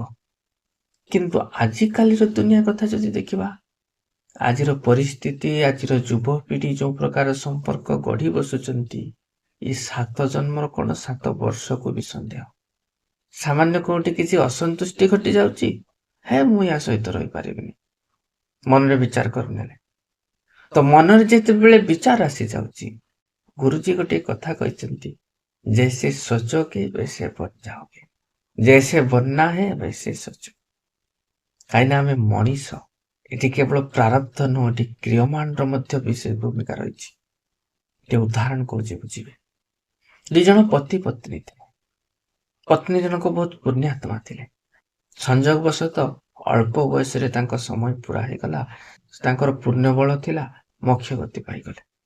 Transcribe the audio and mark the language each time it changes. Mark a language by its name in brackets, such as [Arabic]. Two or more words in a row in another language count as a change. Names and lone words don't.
[Odia] କିନ୍ତୁ ଆଜିକାଲିର ଦୁନିଆ କଥା ଯଦି ଦେଖିବା, ଆଜିର ପରିସ୍ଥିତି, ଆଜିର ଯୁବପିଢ଼ି ଯୋଉ ପ୍ରକାର ସମ୍ପର୍କ ଗଢ଼ି ବସୁଛନ୍ତି, ଏ 7 ଜନ୍ମର କଣ 7 ବର୍ଷକୁ ବି ସନ୍ଦେହ। ସାମାନ୍ୟ କୋଉଠି କିଛି ଅସନ୍ତୁଷ୍ଟି ଘଟି ଯାଉଛି, ମୁଁ ୟା ସହିତ ରହିପାରିବିନି, ମନରେ ବିଚାର କରିନେଲେ। ତ ମନରେ ଯେତେବେଳେ ବିଚାର ଆସିଯାଉଛି, ଗୁରୁଜୀ ଗୋଟିଏ କଥା କହିଛନ୍ତି, [Hindi] ଜैसे सोचोगे वैसे बन जाओगे, जैसे बनना है वैसे सोचो। [Odia] କାହିଁକିନା ଆମେ ମଣିଷ, ଏଠି କେବଳ ପ୍ରାରବ୍ଧ ନୁହଁ, ଏଠି କ୍ରିୟମାନର ମଧ୍ୟ ବିଶେଷ ଭୂମିକା ରହିଛି। ଗୋଟେ ଉଦାହରଣ କହୁଛି ବୁଝିବେ। 2 ଜଣ ପତି ପତ୍ନୀ ଥିଲେ। ପତ୍ନୀ ଜଣକ ବହୁତ ପୁଣ୍ୟାତ୍ମା ଥିଲେ। ସଂଯୋଗବଶତଃ ଅଳ୍ପ ବୟସରେ ତାଙ୍କ ସମୟ ପୁରା ହେଇଗଲା, ତାଙ୍କର ପୁଣ୍ୟ ବଳ ଥିଲା, ମୋକ୍ଷ ଗତି ପାଇଗଲେ।